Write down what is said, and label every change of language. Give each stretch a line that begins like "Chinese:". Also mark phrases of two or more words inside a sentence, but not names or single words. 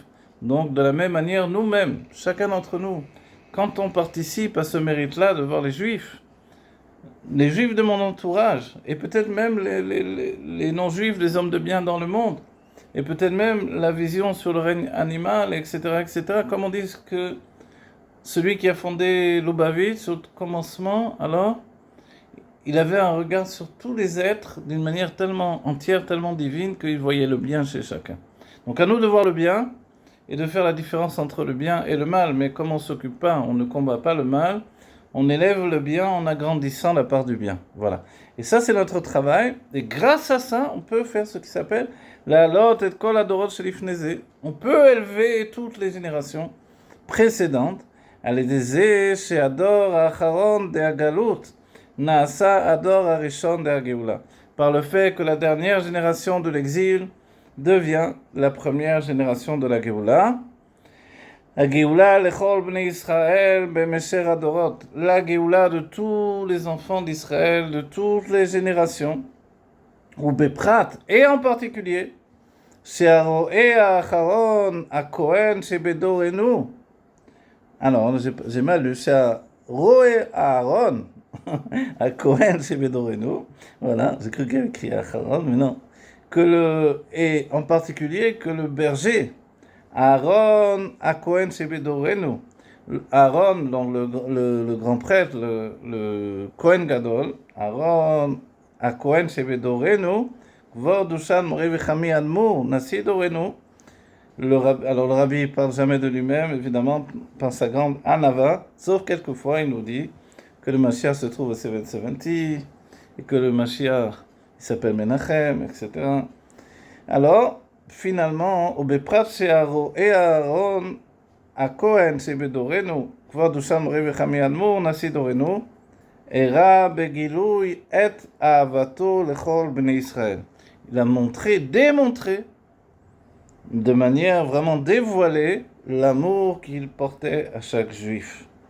French: Donc de la même manière, nous-mêmes, chacun d'entre nous, quand on participe à ce mérite-là de voir les juifs de mon entourage, et peut-être même les non-juifs, les hommes de bien dans le monde, et peut-être même la vision sur le règne animal, etc., etc., comme on dit que celui qui a fondé Lubavitch au commencement, alors, il avait un regard sur tous les êtres d'une manière tellement entière, tellement divine, qu'il voyait le bien chez chacun. Donc à nous de voir le bien, et de faire la différence entre le bien et le mal, mais comme on ne s'occupe pas, on ne combat pas le mal, on élève le bien en agrandissant la part du bien. Voilà. Et ça, c'est notre travail. Et grâce à ça, on peut faire ce qui s'appelle
Hebrew: להעלות את כל הדורות שלפני זה.
French: On peut élever toutes les générations précédentes.
Hebrew: על ידי זה שהדור האחרון דהגלות נעשה הדור הראשון דהגאולה.
French: Par le fait que la dernière génération de l'exil devient la première génération de la Géoula.
Hebrew: הגאולה לכל בני ישראל במשך הדורות.
French: La Géoula de tous les enfants d'Israël, de toutes les générations,
Hebrew: ובפרט,
French: et en particulier,
Hebrew: שהרואה האחרון, הכהן שבדורנו.
French: Alors, j'ai mal lu,
Hebrew: שהרואה Aaron, הכהן שבדורנו.
French: Voilà, j'ai cru qu'il y avait écrit Acharon, mais non. Et en particulier que le berger,
Hebrew: Aaron, הכהן שבדורנו. Aaron,
French: donc le grand prêtre, le Kohen Gadol,
Hebrew: Aaron, הכהן שבדורנו, כבוד דושן מורי וחמי אדמו"ר, נשיא דורנו.
French: Alors le rabbi ne parle jamais de lui-même, évidemment, par sa grande anava, sauf quelquefois il nous dit que le Mashiach se trouve au 770, et que le Mashiach il s'appelle Menachem, etc. Alors, finalement,
Hebrew: ובפרט שהרועה את Aaron, הכהן שבדורנו, כבוד דושן מורי וחמי אדמו"ר, נשיא דורנו, הראה בגילוי את אהבתו לכל בני ישראל.
French: Il a démontré, de manière vraiment dévoilée, l'amour qu'il portait à chaque juif.